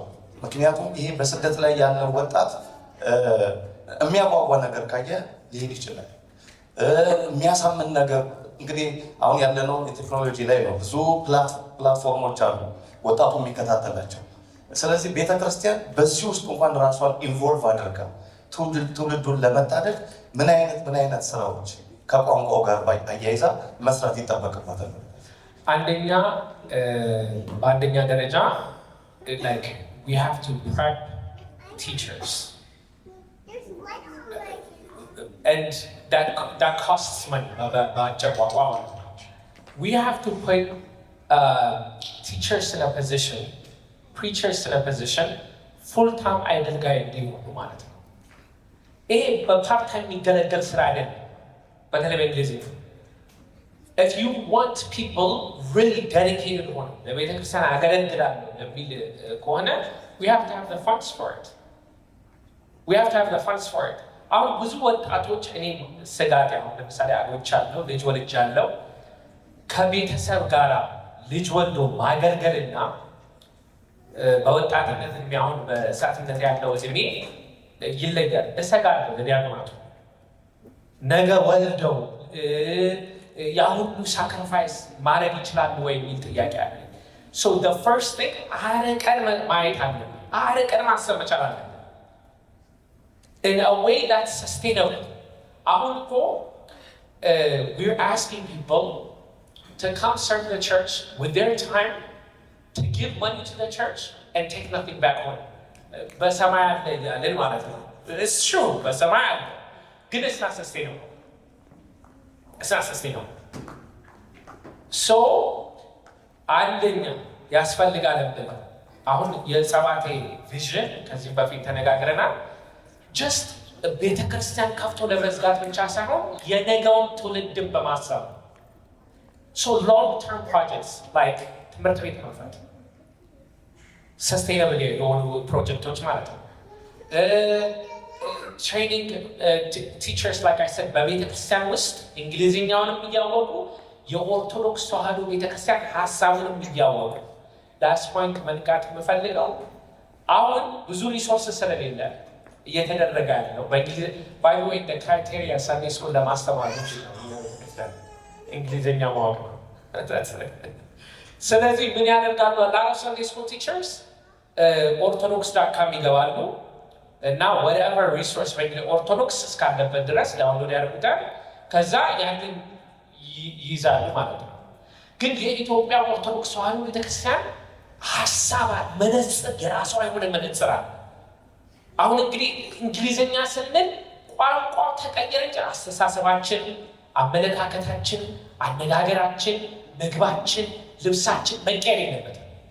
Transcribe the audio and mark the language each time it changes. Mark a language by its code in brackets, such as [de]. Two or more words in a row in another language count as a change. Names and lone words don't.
[am] ምክንያቱም ይሄ በስደት ላይ ያለው ወጣት የሚያጓጓ ነገር ካየ ሊሄድ ይችላል። የሚያሳምን ነገር እንግዲህ አሁን ያለነው የቴክኖሎጂ ላይ ነው። ብዙ ፕላትፎርሞች አሉ ወጣቱ የሚከታተላቸው። ስለዚህ ቤተክርስቲያን በዚህ ውስጥ እንኳን ራሷን ኢንቮልቭ አድርጋ ትውልዱን ለመታደግ ምን አይነት ስራዎች ከቋንቋው ጋር አያይዛ መስራት ይጠበቅባታል? በአንደኛ ደረጃ [en] like we have to prep teachers and that costs money. We have to put teachers in a position, preachers in a position full-time [am] አገልጋይ እንዲሆኑ ማለት ነው። ይሄ በፓርት-ታይም የሚገለገል ስራ አይደለም። በተለይ በእንግሊዝኛ [en] if you want people really dedicated [am] ሆነው ለቤተክርስቲያን አገለግላለሁ የሚል ከሆነ [en] we have to have the funds for it. [am] አሁን ብዙ ወጣቶች እኔ ስጋት አሁን ለምሳሌ አግብቻለሁ፣ ልጅ ወልጃለሁ፣ ከቤተሰብ ጋር ልጅ ወልዶ ማገልገልና በወጣትነት እድሜ አሁን በእሳትነት ያለው እድሜ ይለያል። እሰጋለሁ ለዲያቆናቱ ነገ ወልደው ያ ሁሉ ሳክሪፋይስ ማድረግ ይችላሉ ወይ የሚል ጥያቄ አለ። [en] so the first thing [am] አርቀን ማየት አለብን። አርቀን ማሰብ መቻል አለብን [en] in a way that's sustainable. አሁን እኮ we're asking people to come serve the church with their time, to give money to the church and take nothing back home. [am] በሰማይ አለ ያለን ማለት ነው። [en] it's true [am] በሰማይ አለ ግን [en] it's not sustainable. [am] so አንደኛ ያስፈልጋል ብለን አሁን የጸባቴ ቪዥን ከዚህ በፊት ተነጋግረናል። just ቤተክርስቲያን ከፍቶ ለመዝጋት ብቻ ሳይሆን የነገውን ትውልድን በማሰብ [en] so long term projects like [am] ትምህርት ቤት መክፈት sustainable የሆኑ ፕሮጀክቶች ማለት ነው። [en] training teachers like I said [am] በቤተክርስቲያን ውስጥ እንግሊዝኛውንም እያወቁ የኦርቶዶክስ ተዋሕዶ ቤተክርስቲያን ሀሳቡንም እያወቁ [en] last point [am] መንቃት የምፈልገው አሁን ብዙ ሪሶርስ ስለሌለ እየተደረገ ያለው [en] by the way the criteria Sunday school [am] ለማስተማር እንግሊዝኛ ማወቅ ነው። ስለዚህ ምን ያደርጋሉ? [en] lot of Sunday school teachers orthodox.com [am] ይገባሉ እና [en] whatever resource ኦርቶዶክስ [am] እስካለበት ድረስ ዳውንሎድ ያደርጉታል። ከዛ ያንን ይይዛሉ ማለት ነው። ግን የኢትዮጵያ ኦርቶዶክስ ተዋሕዶ ቤተክርስቲያን ሀሳብ መነጽር የራሷ የሆነ መነጽር አለ። አሁን እንግዲህ እንግሊዝኛ ስንል ቋንቋው ተቀየረ እንጂ አስተሳሰባችን፣ አመለካከታችን፣ አነጋገራችን፣ ምግባችን፣ ልብሳችን መቀየር የለበትም።